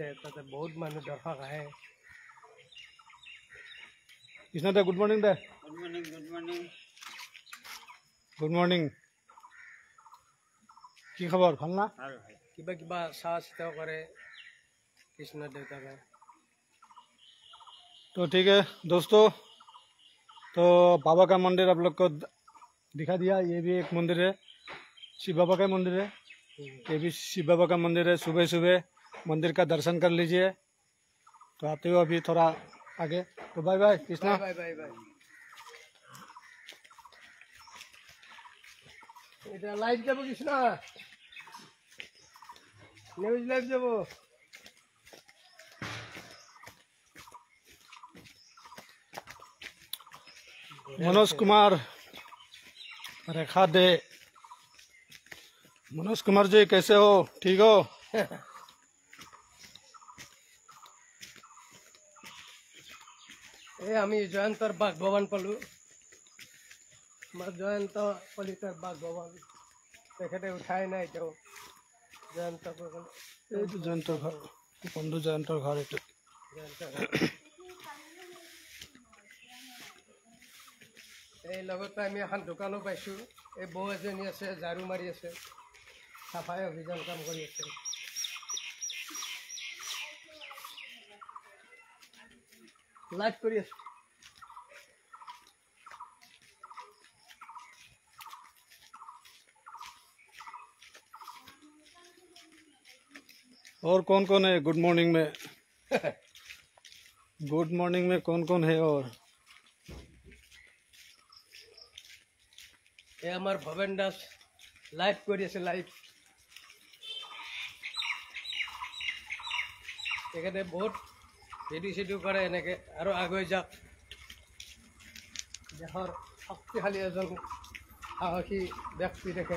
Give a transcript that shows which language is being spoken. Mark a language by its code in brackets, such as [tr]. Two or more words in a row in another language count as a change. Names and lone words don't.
[as] তাতে বহুত মানুহ দৰ্শক আহে। কৃষ্ণ দে [en] good morning [as] দে। [en] good morning. [as] কি খবৰ? ভাল না? কিবা চোৱা চিতাও কৰে কৃষ্ণৰ দেউতাকে। [hi] तो ठीक है दोस्तों, तो तो बाबा का मंदिर आप लोग को दिखा दिया। ये भी एक मंदिर है, शिव बाबा का मंदिर है। ये भी शिव बाबा का मंदिर है। सुबह सुबह मंदिर का दर्शन कर लीजिए। तो आते हो अभी थोड़ा आगे। तो [en] bye bye [hi] कृष्णा। [en] bye bye bye. [as] এটা লাইভ যাব কৃষ্ণ, [en] news live [as] যাব। [hi] मनोज कुमार रेखा दे। मनोज कुमार जी कैसे हो? ठीक हो? [as] এই আমি জয়ন্তৰ বাঘ ভৱন পালোঁ। আমাৰ জয়ন্ত কলিতাৰ বাঘ ভৱন তেখেতে উঠাই নাই এতিয়াও। জয়ন্ত এই তো জয়ন্তৰ ঘৰ, বন্ধু জয়ন্তৰ ঘৰ এইটো। এই লগতে আমি এখন দোকানো পাইছোঁ। এই বৌ এজনী আছে, ঝাৰু মাৰি আছে, চাফাই অভিযান কাম কৰি আছে। লাইভ কৰি আছোঁ। [hi] और कौन कौन है [en] good morning [hi] में? [en] good morning [hi] में कौन कौन है? और [as] এই আমাৰ ভৱেন দাস লাইভ কৰি আছে, লাইভ। তেখেতে বহুত ভিডিঅ' চিডিঅ' কৰে এনেকৈ, আৰু আগুৱাই যাওক। দেশৰ শক্তিশালী এজন সাহসী ব্যক্তি তেখেত।